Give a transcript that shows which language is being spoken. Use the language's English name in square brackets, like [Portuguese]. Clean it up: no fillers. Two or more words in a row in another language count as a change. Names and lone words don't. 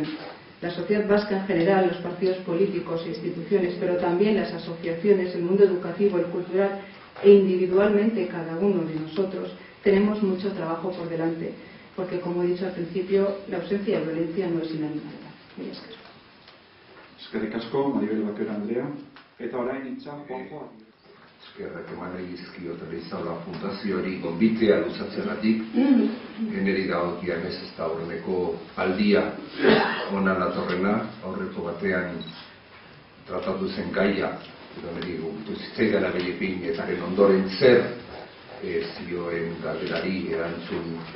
[Spanish] La sociedad vasca en general, los partidos políticos e instituciones, pero también las asociaciones, el mundo educativo, el cultural e individualmente cada uno de nosotros, tenemos mucho trabajo por delante, porque como he dicho al principio, la ausencia de violencia no es sinónimo de paz. [Basque] Eskerrik asko, Maribel Vaquero Andrea. Eta orain hitza Juanjo. eskerrak eman egizkiot Elizaola fundazioari gonbitea luzatzeagatik, generi dagokianez ez da aurreneko aldia ona datorrena, aurreko batean tratatu zen gaia, edo niri zitzaidan abelipin etaren ondoren zer zioen galderari erantzun